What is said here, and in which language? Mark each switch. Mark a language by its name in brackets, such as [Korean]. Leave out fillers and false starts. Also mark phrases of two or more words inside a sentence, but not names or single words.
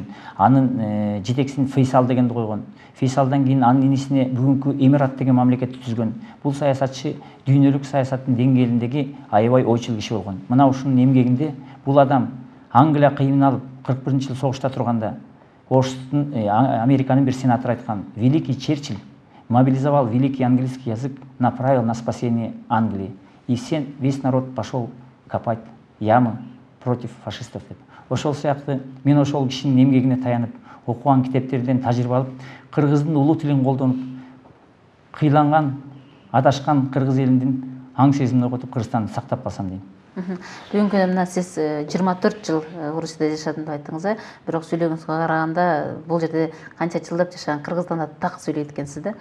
[Kyrgyz] Анын жетекчисин Фейсал дегенди койгон. Фейсалдан кийин анын инисине бүгүнкү Эмират деген мамлекетти түзгөн. Бул саясатчы дүйнөлүк саясаттын деңгээлиндеги аябай ойчул киши болгон. Мына ушунун эмгегинде бул адам Англия кыйналып 41-жыл согушта турганда Американын бир сенатору айткан: [Russian] великий Черчилль мобилизовал великий английский язык, направил на спасение Англии. И весь народ пошел копать ямы против фашистов деп. [Kyrgyz] Ошол сыяктуу мен ошол кишинин эмгегине таянып, окуган китептерден тажрыйба алып, кыргыздын улуу тилин колдонуп, кыйланган, адашкан кыргыз элинин аң сезимин окутуп, Кыргызстанды сактап калсам дейм. Бүгүнкү күндө мына сиз 24 жыл Орусияда жашадым деп айттыңыз, бирок сүйлөгөнгүзгө караганда бул жерде канча жылдап жашаган кыргыздан да так сүйлөйт экенсиз да.